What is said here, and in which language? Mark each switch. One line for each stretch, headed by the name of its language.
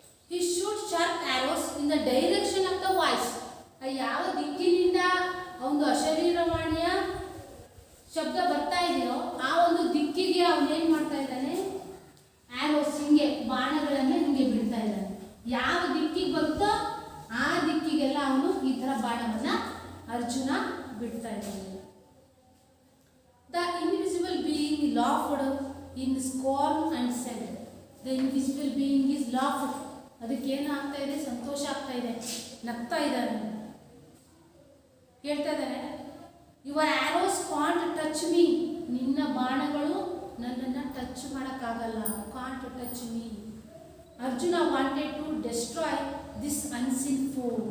English: He shoot sharp arrows in the direction of the voice.
Kannada: ಯಾವ ದಿಕ್ಕಿನಿಂದ ಒಂದು ಅಶರೀರವಾಣಿಯ ಶಬ್ದ ಬರ್ತಾ ಇದೆಯೋ ಆ ಒಂದು ದಿಕ್ಕಿಗೆ ಅವನು ಏನು ಮಾಡ್ತಾ ಇದ್ದಾನೆ? ಆರೋಸ್ ಹಿಂಗೆ ಬಾಣಗಳನ್ನು ಹಿಂಗೆ ಬಿಡ್ತಾ ಇದ್ದಾನೆ. ಯಾವ ದಿಕ್ಕಿಗೆ ಬರುತ್ತೋ ಆ ದಿಕ್ಕಿಗೆಲ್ಲ ಅವನು ಈ ಥರ ಬಾಣವನ್ನ ಅರ್ಜುನ ಬಿಡ್ತಾ ಇದ್ದಾನೆ.
English: The invisible being laughed in scorn and said, the invisible being is laughed.
Kannada: ಅದಕ್ಕೆ ಏನು ಆಗ್ತಾ ಇದೆ? ಸಂತೋಷ ಆಗ್ತಾ ಇದೆ, ನಗ್ತಾ ಇದ್ದಾನೆ, ಹೇಳ್ತಾ ಇದ್ದಾನೆ,
English: Your arrows can't touch me.
Kannada: ನಿನ್ನ ಬಾಣಗಳು ನನ್ನನ್ನು ಟಚ್ ಮಾಡೋಕ್ಕಾಗಲ್ಲ.
English: Can't touch me. Arjuna wanted to destroy this unseen foe.